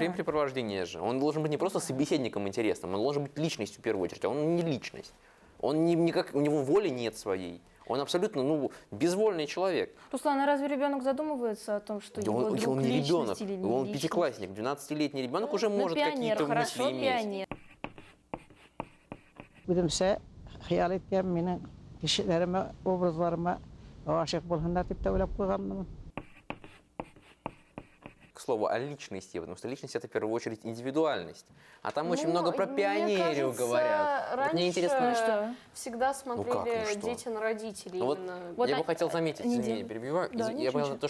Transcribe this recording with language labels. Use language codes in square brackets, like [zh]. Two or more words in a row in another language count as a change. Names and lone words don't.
[ru] времяпрепровождение же. Он должен быть не просто собеседником интересным, он должен быть личностью в первую очередь, а он не личность. Он никак, у него воли нет своей. Он абсолютно, безвольный человек. Руслан, а разве ребенок задумывается о том, что его друг Он не личность ребенок, или не он личность? пятиклассник, 12-летний ребенок уже Ну, может пионер, какие-то хорошо, мысли иметь. пионер. [crh] Gülümse hayal etken menin kişilerime, obrazlarıma aşık bolğanlar dep söylep koyganmyn. [ru] К слову о личности, потому что личность — это в первую очередь индивидуальность. А там очень Ну, много про мне пионерию кажется, говорят. Вот мне интересно, раньше всегда смотрели что? дети на родителей. Вот именно. я бы хотел заметить, не извини, дел- перебиваю, Да, я ничего, понял, ничего.